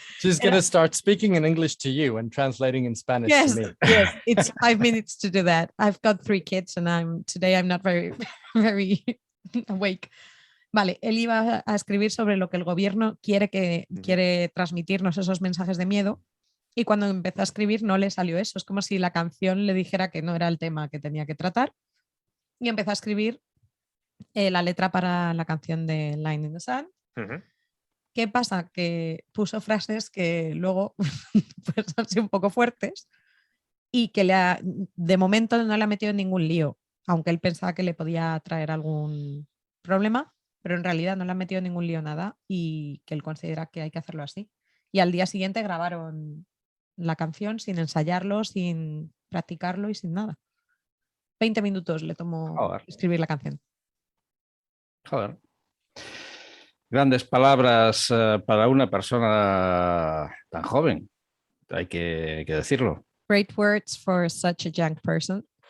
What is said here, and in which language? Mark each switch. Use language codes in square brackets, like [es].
[en] She's going to start speaking in English to you and translating in Spanish Yes, to me. yes. It's 5 minutes to do that. I've got 3 kids and today I'm not very, very awake. [es] Vale, él iba a escribir sobre lo que el gobierno quiere transmitirnos, esos mensajes de miedo, y cuando empezó a escribir no le salió eso. Es como si la canción le dijera que no era el tema que tenía que tratar, y empezó a escribir la letra para la canción de Line in the Sand. ¿Qué pasa? Que puso frases que luego pues, han sido un poco fuertes y que de momento no le ha metido en ningún lío, aunque él pensaba que le podía traer algún problema, pero en realidad no le ha metido en ningún lío nada y que él considera que hay que hacerlo así. Y al día siguiente grabaron la canción sin ensayarlo, sin practicarlo y sin nada. 20 minutos le tomó escribir la canción. Joder. Grandes palabras para una persona tan joven, hay que decirlo. [en] Great words for such a young person.